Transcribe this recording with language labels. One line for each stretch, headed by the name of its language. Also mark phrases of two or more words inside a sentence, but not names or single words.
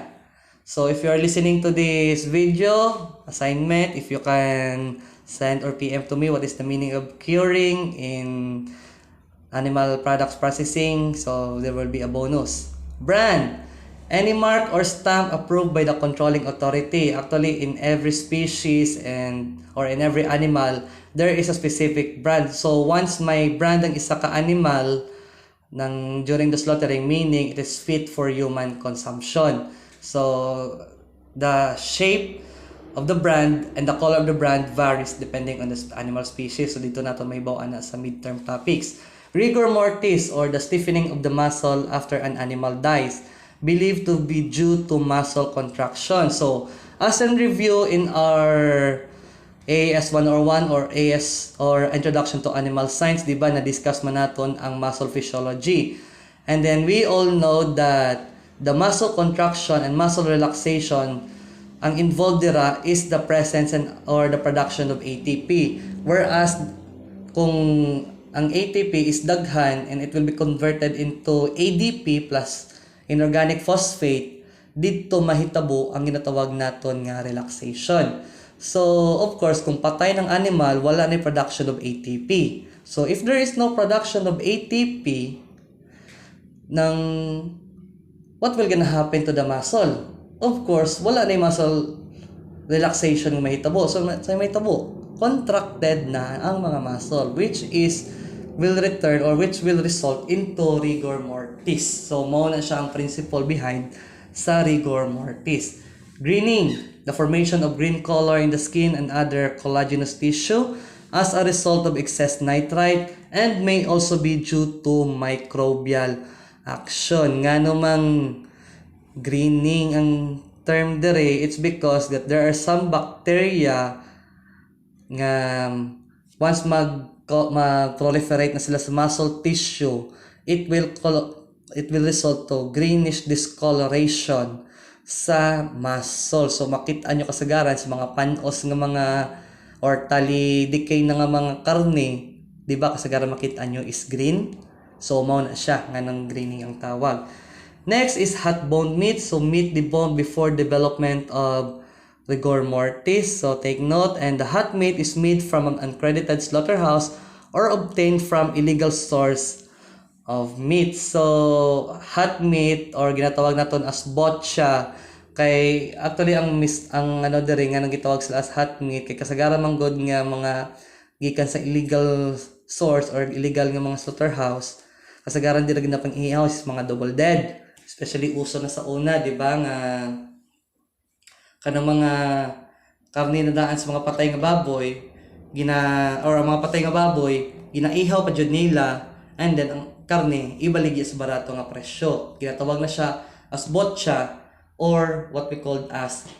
English: So, if you are listening to this video, assignment, if you can send or PM to me what is the meaning of curing in animal products processing, so there will be a bonus. Brand. Any mark or stamp approved by the controlling authority. Actually, in every species or in every animal, there is a specific brand. So, once
Cebuano: may brand ang isa ka animal
English: during the slaughtering, meaning it is fit for human consumption. So, the shape of the brand and the color of the brand varies depending on the animal species. So,
Cebuano: dito nato may bawaan na sa
English: midterm topics. Rigor mortis or the stiffening of the muscle after an animal dies, believed to be due to muscle contraction. So, as in review in our AAS 101 or AS or Introduction to Animal Science,
Cebuano: di ba, na-discuss man naton ang
English: muscle physiology. And then we all know that the muscle contraction and muscle relaxation,
Cebuano: ang involved dira
English: is the presence or the production of ATP. Whereas,
Cebuano: kung ang ATP is daghan
English: and it will be converted into ADP plus inorganic phosphate,
Cebuano: dito mahitabo ang ginatawag naton nga relaxation.
English: So, of course,
Cebuano: kung patay ng animal, wala na
English: production of ATP. So, if there is no production of ATP, what will gonna happen to the muscle? Of course,
Cebuano: wala na
English: muscle relaxation
Cebuano: ng mahitabo.
English: So,
Cebuano: sa mahitabo,
English: contracted
Cebuano: na ang mga
English: muscle, which will result into rigor mortis. So,
Cebuano: mao na siya ang
English: principle behind
Cebuano: sa
English: rigor mortis. Greening, the formation of green color in the skin and other collagenous tissue as a result of excess nitrite and may also be due to microbial action.
Cebuano: Nga namang greening ang term dere,
English: it's because that there are some bacteria nga once
Cebuano: mag-proliferate na sila sa
English: muscle tissue, it will result to greenish discoloration sa muscle.
Cebuano: So makita nyo kasagaran sa mga panos nga mga or tali decay na nga mga karne, Di ba kasagaran makita nyo is green. So mao na siya nga nang greening ang tawag.
English: Next is hot boned meat. So meat deboned before development of Rigor Mortis. So take note, and the hot meat is made from an uncredited slaughterhouse or obtained from illegal source of meat.
Cebuano: So
English: hot meat
Cebuano: or ginatawag naton as botcha kay actually ang ano diri nga nang gitawag sila
English: as hot meat
Cebuano: kay kasagaran man god nga mga gikan sa
English: illegal source
Cebuano: or illegal nga mga slaughterhouse. Kasagaran dira ginapang ihaw is mga
English: double dead,
Cebuano: especially uso na sa una, di ba, nga kanang mga karne na daan sa mga patay nga baboy or ang mga patay nga baboy ginaihaw pa jud nila, and then ang karne ibaligya sa barato nga presyo. Ginatawag na siya as botcha or
English: what we called as